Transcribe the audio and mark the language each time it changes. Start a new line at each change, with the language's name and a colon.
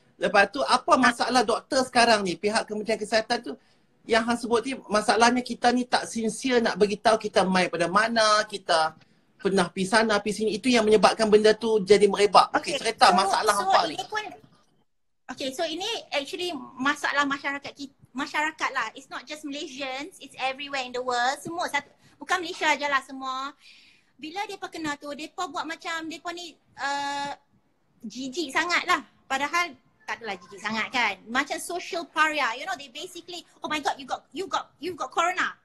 Malay: Lepas tu apa masalah doktor sekarang ni, pihak Kementerian Kesihatan tu yang hang sebut ni, masalahnya kita ni tak sincere nak beritahu kita mai pada mana, kita pernah pergi sana, pergi sini. Itu yang menyebabkan benda tu jadi merebak. Okey, cerita masalah apa ni? Okay, so ini actually masalah masyarakat lah.
English: It's not just Malaysians, it's everywhere in the world.
Malay: Semua, bukan Malaysia je lah semua. Bila mereka kena tu, mereka buat macam mereka ni jijik sangat lah. Padahal tak adalah jijik sangat kan.
English: Macam social pariah, you know, they basically, oh my god, you got corona.